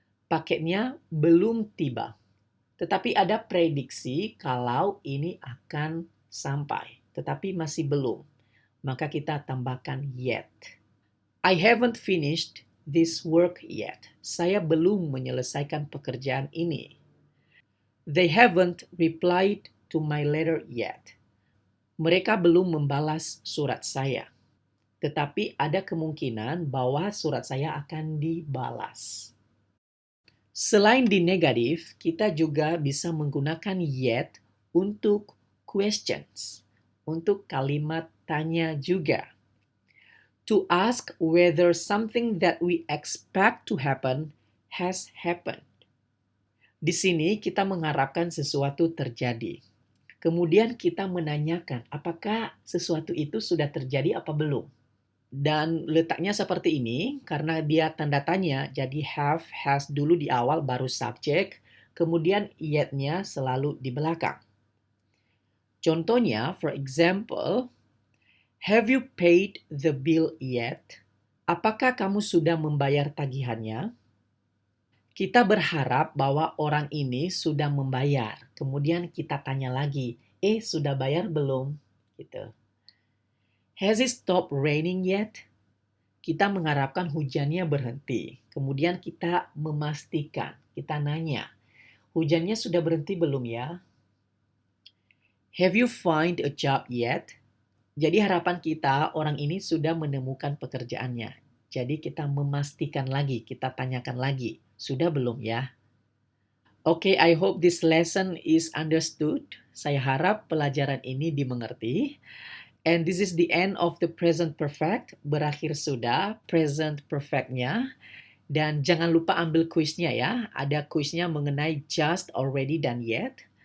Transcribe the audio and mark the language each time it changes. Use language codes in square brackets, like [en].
[id] Paketnya belum tiba. Tetapi ada prediksi kalau ini akan sampai, tetapi masih belum. Maka kita tambahkan yet. [en] I haven't finished this work yet. [id] Saya belum menyelesaikan pekerjaan ini. [en] They haven't replied to my letter yet. [id] Mereka belum membalas surat saya. Tetapi ada kemungkinan bahwa surat saya akan dibalas. Selain di negatif, kita juga bisa menggunakan yet untuk questions, untuk kalimat tanya juga. [en] To ask whether something that we expect to happen has happened. [id] Di sini kita mengharapkan sesuatu terjadi. Kemudian kita menanyakan apakah sesuatu itu sudah terjadi apa belum. Dan letaknya seperti ini karena dia tanda tanya, jadi have, has dulu di awal baru subjek, kemudian yet-nya selalu di belakang. [en] Contohnya, for example, have you paid the bill yet? [id] Apakah kamu sudah membayar tagihannya? Kita berharap bahwa orang ini sudah membayar. Kemudian kita tanya lagi, sudah bayar belum? Gitu. [en] Has it stopped raining yet? [id] Kita mengharapkan hujannya berhenti. Kemudian kita memastikan, kita nanya, hujannya sudah berhenti belum ya? [en] Have you found a job yet? [id] Jadi harapan kita orang ini sudah menemukan pekerjaannya. Jadi kita memastikan lagi, kita tanyakan lagi, sudah belum ya? [en] Okay, I hope this lesson is understood. [id] Saya harap pelajaran ini dimengerti. [en] And this is the end of the present perfect. [id] Berakhir sudah present perfect-nya. Dan jangan lupa ambil kuisnya ya. Ada kuisnya mengenai just, already, dan yet.